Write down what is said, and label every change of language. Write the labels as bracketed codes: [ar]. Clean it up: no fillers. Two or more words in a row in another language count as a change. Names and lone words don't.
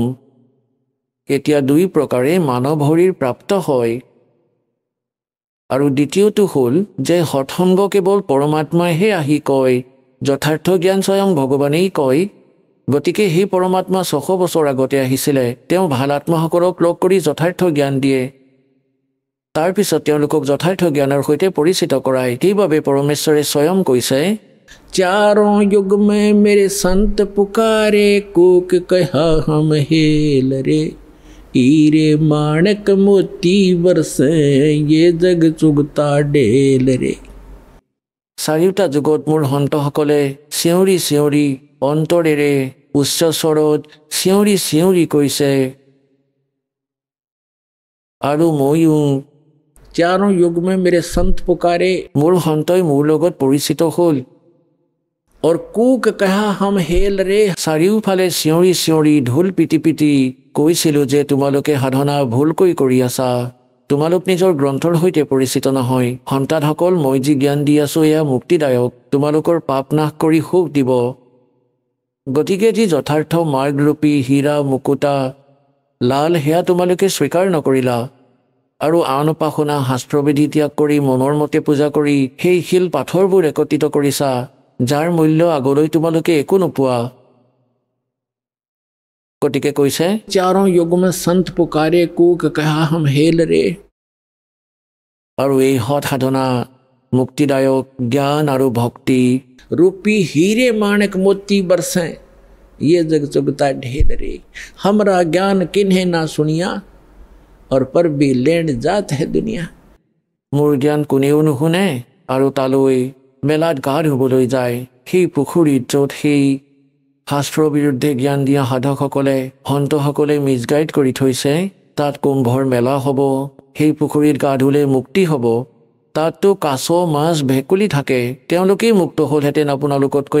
[as] এতিয়া 2 প্ৰকাৰে মানৱ শৰীৰ প্ৰাপ্ত হয়, আৰু দ্বিতীয়টো হ'ল যে সৎসংগ কেৱল পৰমাত্মাইহে আহি কয়, যথাৰ্থ জ্ঞান স্বয়ং ভগৱানেই কয়। গতিকে সেই পৰমাত্মা 600 বছৰ আগতে আহিছিলে। তেওঁ ভাল আত্মাসকলক লগ কৰি যথাৰ্থ জ্ঞান দিয়ে, তাৰপিছত তেওঁলোকক যথাৰ্থ জ্ঞানৰ সৈতে পৰিচিত কৰায়। সেইবাবে পৰমেশ্বৰে স্বয়ং কৈছে, [hi] चारों युग में मेरे संत पुकारे, कोक कहा हम हेल रे, हीरे माणक मोती बरसे, ये जग चुगता डेल रे। [as] চাৰিওটা যুগত মোৰ সন্তসকলে চিঞৰি চিঞৰি অন্তৰেৰে উচ্চ স্বৰত চিঞৰি চিঞৰি কৈছে, আৰু ময়ো [hi] चारों युग में मेरे संत पुकारे, [as] মোৰ সন্তই মোৰ লগত পৰিচিত হ'ল। [hi] और कूक कहा हम हेल रे, [as] চাৰিওফালে চিঞৰি চিঞৰি ঢোল পিটি পিটি কৈছিলোঁ যে তোমালোকে সাধনা ভুলকৈ কৰি আছা, তোমালোক নিজৰ গ্ৰন্থৰ সৈতে পৰিচিত নহয়। সন্তানসকল, মই যি জ্ঞান দি আছোঁ এয়া মুক্তিদায়ক, তোমালোকৰ পাপ নাশ কৰি সুখ দিব। গতিকে যি যথাৰ্থ মাৰ্গৰূপী হীৰা মুকুতা লাল সেয়া তোমালোকে স্বীকাৰ নকৰিলা, আৰু আন উপাসনা শাস্ত্ৰবিধি ত্যাগ কৰি মনৰ মতে পূজা কৰি সেই শিল পাথৰবোৰ একত্ৰিত কৰিছা, যাৰ মূল্য আগলৈ তোমালোকে একো নোপোৱা। গতিকে কৈছে, [hi] चारों युग में संत पुकारे, कूक कहा हम हेल रे। [as] আৰু এই সৎ সাধনা মুক্তিদায়ক জ্ঞান আৰু ভক্তি [hi] रूपी हीरे माणक मोती बरसे, ये जग चुगता ढेर रे हमरा ज्ञान किन्हें ना सुनिया और पर भी लेण जात है दुनिया [as] মোৰ জ্ঞান কোনেও নুশুনে আৰু তালৈ মেলাত গা ধুবলৈ যায় সেই পুখুৰীত য'ত সেই শাস্ত্ৰৰ বিৰুদ্ধে জ্ঞান দিয়া সাধকসকলে সন্তসকলে মিছগাইড কৰি থৈছে তাত কুম্ভৰ মেলা হ'ব সেই পুখুৰীত গা ধুলে মুক্তি হ'ব তাততো কাছ মাছ ভেকুলী থাকে তেওঁলোকেই মুক্ত হ'লহেঁতেন আপোনালোকতকৈ